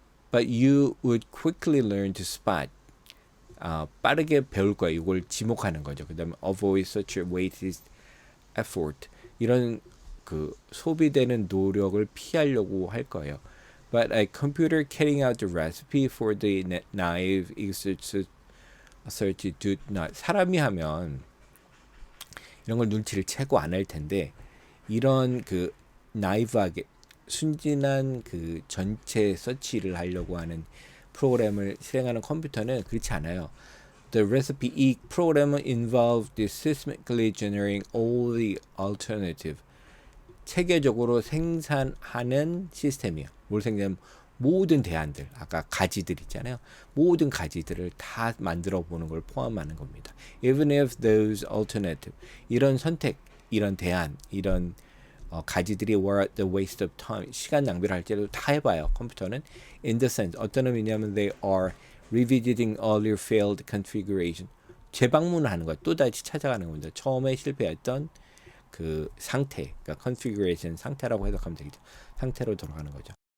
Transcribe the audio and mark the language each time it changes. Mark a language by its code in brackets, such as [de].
[en] but you would quickly learn to spot. [ko] 빠르게 배울 거야. 이걸 지목하는 거죠. 그다음에 [en] avoid such a wasted effort. [ko] 이런 그 소비되는 노력을 피하려고 할 거예요. [en] But a computer carrying out the recipe for the knife substitute not. [ko] 사람이 하면 이런 걸 눈치를 채고 안 할 텐데 이런 그 나이브하게 순진한 그 전체 서치를 하려고 하는 프로그램을 실행하는 컴퓨터는 그렇지 않아요. [en] The recipe [ko] 이 프로그램은 [en] involved systematically generating all the alternative. [ko] 체계적으로 생산하는 시스템이에요. 뭘 생산하면 모든 대안들, 아까 가지들 있잖아요. 모든 가지들을 다 만들어 보는 걸 포함하는 겁니다. [en] Even if those alternative, [ko] 이런 선택, 이런 대안, 이런 가지들이 [en] were at the waste of time, [ko] 시간 낭비를 할지라도 다 해봐요. 컴퓨터는 [en] in the sense, [ko] 어떤 의미냐면 [en] they are revisiting earlier failed configuration. [ko] 재방문을 하는 거야. 또다시 찾아가는 겁니다. 처음에 실패했던 그 상태, 그러니까 configuration 상태라고 해석하면 되겠죠. 상태로 돌아가는 거죠.